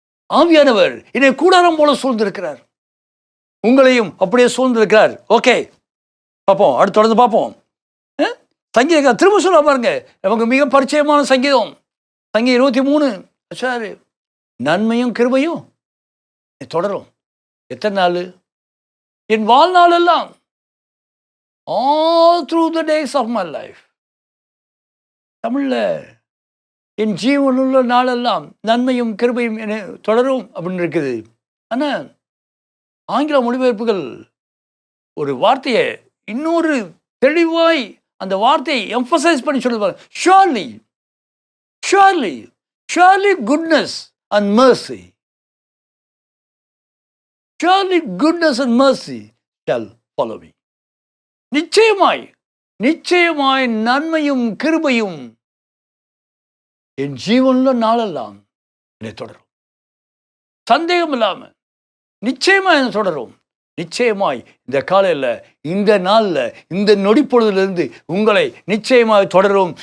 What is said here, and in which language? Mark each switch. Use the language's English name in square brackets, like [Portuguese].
[Tamil] ஆவியானவர் என்னை கூடாரம் போல சூழ்ந்திருக்கிறார், உங்களையும் அப்படியே சூழ்ந்திருக்கிறார். ஓகே, பார்ப்போம், அடுத்து தொடர்ந்து பார்ப்போம். சங்கீதம் திரும்ப சொல்ல பாருங்க, நமக்கு மிக பரிச்சயமான சங்கீதம், சங்கீதம் 23. நன்மையும் கிருபையும் தொடரும். எத்தனை நாள்? என் வாழ்நாள் எல்லாம், [English] all through the days of my life. [Tamil] தமிழ்ல என் ஜீவனுள்ள நாளெல்லாம் நன்மையும் கிருபையும் என தொடரும் அப்படின்னு இருக்குது. ஆனால் ஆங்கில மொழிபெயர்ப்புகள் ஒரு வார்த்தையை இன்னொரு தெளிவாய் அந்த வார்த்தையை எம்பசைஸ் பண்ணி சொல்லுவாங்க. [English] Surely surely surely goodness and mercy. Surely goodness and mercy shall follow me. [Tamil] நிச்சயமாய் நிச்சயமாய் நன்மையும் கிருபையும் என் ஜீவனுள்ள நாளெல்லாம் என்னை தொடரும். சந்தேகம் இல்லாம நிச்சயமாய் என்னை தொடரும். நிச்சயமாய் இந்த காலையில், இந்த நாளில், இந்த நொடி பொழுதிலிருந்து உங்களை நிச்சயமாய் தொடரும்.